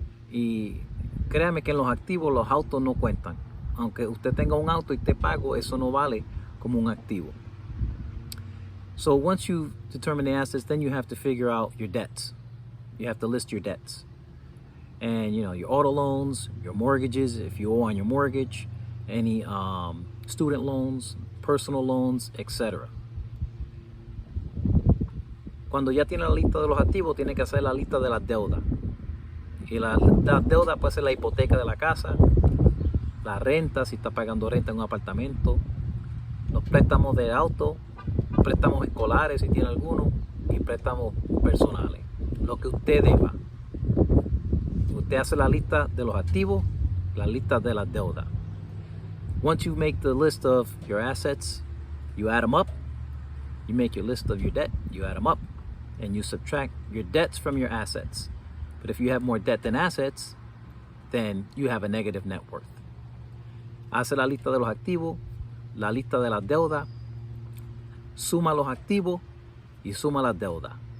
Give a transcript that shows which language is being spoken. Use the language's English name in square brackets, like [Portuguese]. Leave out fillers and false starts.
[Spanish] Y créame que en los activos los autos no cuentan. Aunque usted tenga un auto y esté pago, eso no vale como un activo. [English] So once you determine the assets, then you have to figure out your debts. You have to list your debts. And your auto loans, your mortgages, if you owe on your mortgage, any student loans, personal loans, etc. [Spanish] Cuando ya tiene la lista de los activos, tiene que hacer la lista de las deudas. Y la deuda puede ser la hipoteca de la casa, la renta, si está pagando renta en un apartamento, los préstamos de auto, préstamos escolares si tiene alguno, y préstamos personales. Lo que usted deba. Usted hace la lista de los activos, la lista de las deudas. [English] Once you make the list of your assets, you add them up. You make your list of your debt, you add them up. And you subtract your debts from your assets. But if you have more debt than assets, then you have a negative net worth. [Spanish] Hace la lista de los activos, la lista de las deudas, suma los activos y suma las deudas.